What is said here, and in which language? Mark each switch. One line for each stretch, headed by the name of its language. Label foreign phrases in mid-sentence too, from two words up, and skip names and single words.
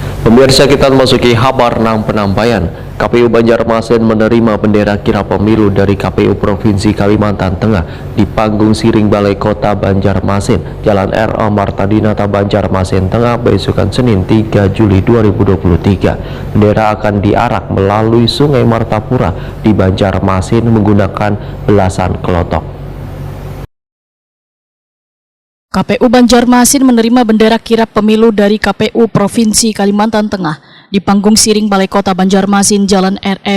Indonesian: Pemirsa, kita memasuki kabar 6 penyampaian. KPU Banjarmasin menerima bendera kirap pemilu dari KPU Provinsi Kalimantan Tengah di panggung Siring Balai Kota Banjarmasin, Jalan R.A. Martadinata, Banjarmasin Tengah, besokan Senin 3 Juli 2023. Bendera akan diarak melalui Sungai Martapura di Banjarmasin menggunakan belasan kelotok. KPU Banjarmasin menerima bendera kirap pemilu dari KPU Provinsi Kalimantan Tengah di panggung Siring Balai Kota Banjarmasin, Jalan R.E.